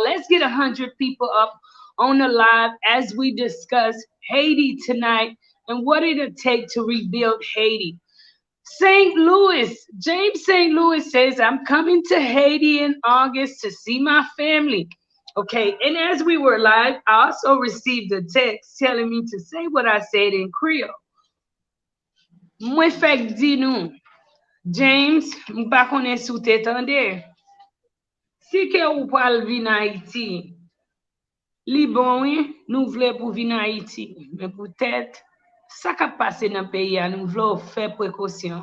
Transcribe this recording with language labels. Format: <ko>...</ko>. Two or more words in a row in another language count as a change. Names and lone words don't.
<en>Let's get 100 people up on the live as we discuss Haiti tonight and what it'll take to rebuild Haiti. St. Louis, James St. Louis says, I'm coming to Haiti in August to see my family. Okay, and as we were live, I also received a text telling me to say what I said in Creole.</en> <ht>Mwen fek di nou, James, mpa konen sou te tende. Si ke ou pal vi na Haiti, li bon oui, nou vle pou vi na Haiti. Men pou tèt, sa ka pase nan peyi a, nou vle ou fè prekosyon.</ht>